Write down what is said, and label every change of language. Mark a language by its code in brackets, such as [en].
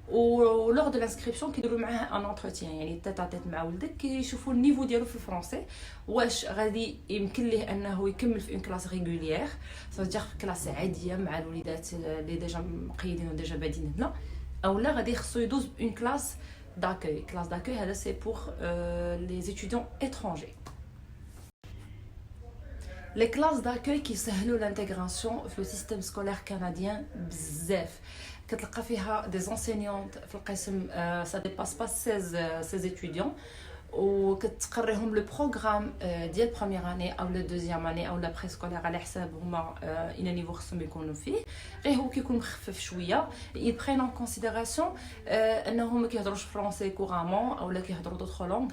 [ar] ولوغ دو لانسكريبسيون كيديروا معاه ان انتروتيان، يعني تيت تيت مع ولدك كيشوفوا النيفو ديالو في الفرونسي، واش غادي يمكن ليه انه يكمل في اون كلاس ريغوليير صافي في كلاس عاديه مع الوليدات اللي ديجا مقيدين وديجا بادين هنا، او لا غادي خصو يدوز اون كلاس d'accueil. [fr] Classe d'accueil, c'est pour les étudiants étrangers. Les classes d'accueil qui سهلوا l'intégration في le système scolaire canadien بزاف. [ar] كتلقى فيها des enseignantes في القسم [fr] ça dépasse pas 16 étudiants، [ar] وكتقريهم لو بروغرام ديال بروميير اني او لا دوزيام اني او لا بري سكولير على حساب هما الى نيفو خصهم يكونوا فيه. غير هو كيكون مخفف شويه، يبرين اون كونسيديراسيون انهم ما كيهضروش فرونسي كورامون او لا كيهضروا دوطخ لونغ.